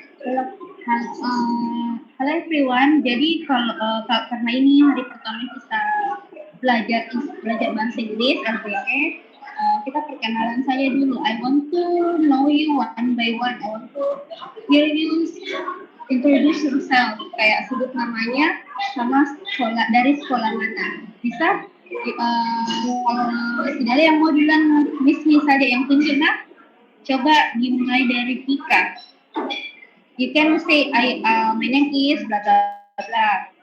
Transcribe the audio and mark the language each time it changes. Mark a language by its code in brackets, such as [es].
[id] Halo everyone, jadi karena ini hari pertama kita belajar bahasa Inggris LPE, kita perkenalan saja dulu. [en] I want to know you one by one. I want to hear you introduce yourself, [id] kayak sebut namanya sama sekolah dari sekolah mana. Bisa? Kalau tidak ada yang mau bilang Miss saja yang tunjuk, nah. Coba dimulai dari Tika. [en] You can say, my name is blah blah blah.